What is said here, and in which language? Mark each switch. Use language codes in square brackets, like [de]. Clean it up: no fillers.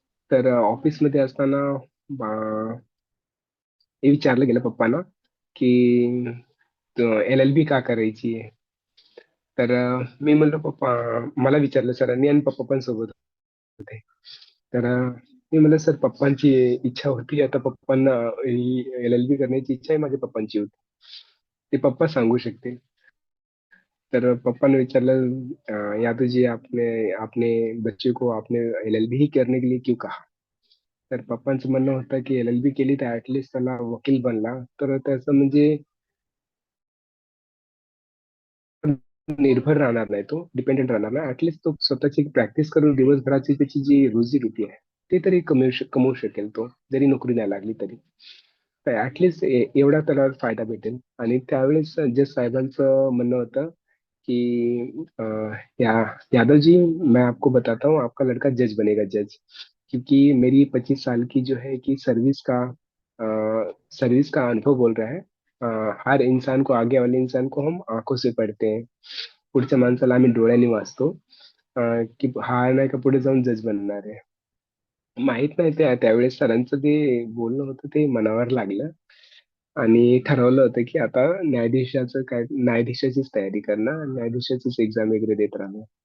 [mr] तर ऑफिसमध्ये असताना अं, हे विचारलं गेलं पप्पांना की LLB का करायची आहे. तर मी म्हणलं पप्पा, मला विचारलं सरांनी आणि पप्पा पण सोबत होते. तर मी म्हणलं सर, पप्पांची इच्छा होती, आता पप्पांना LLB करण्याची इच्छा आहे, माझ्या पप्पांची होती, ते पप्पा सांगू शकतील. तर पप्पा ने विचारलं, [hi] यादव जी, आपने आपने बच्चे को आपने LLB ही करने के लिए क्यों कहा. [mr] तर पप्पांचं म्हणणं होतं की LLB केली तर ऍटलिस्ट त्याला वकील बनला तर त्याचं म्हणजे निर्भर राहणार नाही, तो डिपेंडेंट राहणार नाही, ऍटलिस्ट तो स्वतःची प्रॅक्टिस करून दिवसभराची त्याची जी रोजीरोटी आहे ते तरी कमवू शकेल तो, जरी नोकरी नाही लागली तरी. तर ऍटलिस्ट एवढा त्याला फायदा भेटेल. आणि त्यावेळेस जज साहेबांचं म्हणणं होतं कि [hi] या यादव जी, मैं आपको बताता हूँ, आपका लड़का जज बनेगा, जज. क्योंकि मेरी 25 साल की जो है कि सर्विस का अनुभव बोल रहा है. हर इंसान को, आगे वाले इंसान को हम आंखों से पढ़ते हैं, [mr] पुढच्या माणसाला आम्ही डोळ्यांनी वाचतो, की हा नाही का पुढे जाऊन जज बनणार आहे. माहित नाही त्यावेळेस सरांचं ते बोलणं होतं ते मनावर लागलं आणि ठरवलं होतं की आता न्यायाधीशाचीच तयारी करणं, न्यायाधीशाचीच एक्झाम वगैरे देत राहणं.